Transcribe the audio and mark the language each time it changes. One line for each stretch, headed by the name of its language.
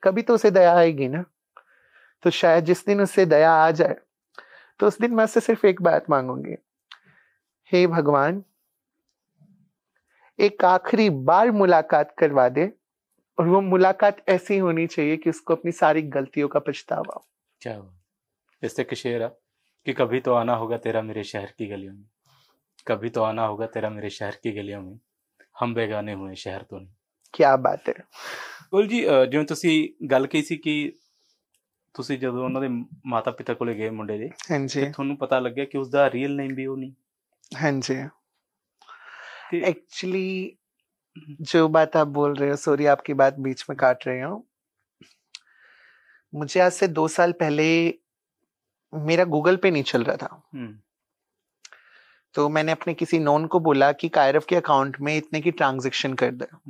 Hindi: कभी तो उसे दया आएगी ना। तो शायद जिस दिन उससे दया आ जाए, तो उस दिन मैं उससे सिर्फ एक बात मांगूंगी, हे भगवान एक आखिरी बार मुलाकात करवा दे, और वो मुलाकात ऐसी होनी चाहिए कि उसको अपनी सारी गलतियों का पछतावा हो। क्या हुआ? जैसे कि शेर है कि कभी तो आना होगा तेरा मेरे शहर की गलियों में, कभी तो आना होगा तेरा मेरे शहर की गलियों में, हम बेगाने हुए शहर तो नहीं। क्या बात है।
Punjabi: बोल जी, ਜਿਵੇਂ ਤੁਸੀਂ ਗੱਲ ਕਹੀ ਸੀ ਕਿ ਤੁਸੀਂ ਜਦੋਂ ਉਹਨਾਂ ਦੇ ਮਾਤਾ ਪਿਤਾ ਕੋਲੇ ਗਏ ਮੁੰਡੇ ਦੇ, ਹਾਂਜੀ, ਤੇ ਤੁਹਾਨੂੰ ਪਤਾ ਲੱਗਿਆ ਕਿ ਉਸਦਾ ਰੀਅਲ ਨੇਮ ਵੀ ਉਹ ਨਹੀਂ।
Hindi: ਹਾਂਜੀ, एक्चुअली जो बात आप बोल रहे हो, सॉरी आपकी बात बीच में काट रही हूँ। मुझे आज से 2 साल पहले मेरा गूगल पे नहीं चल रहा था, तो मैंने अपने किसी नोन को बोला कि कायरव के अकाउंट में इतने की ट्रांजैक्शन कर दे।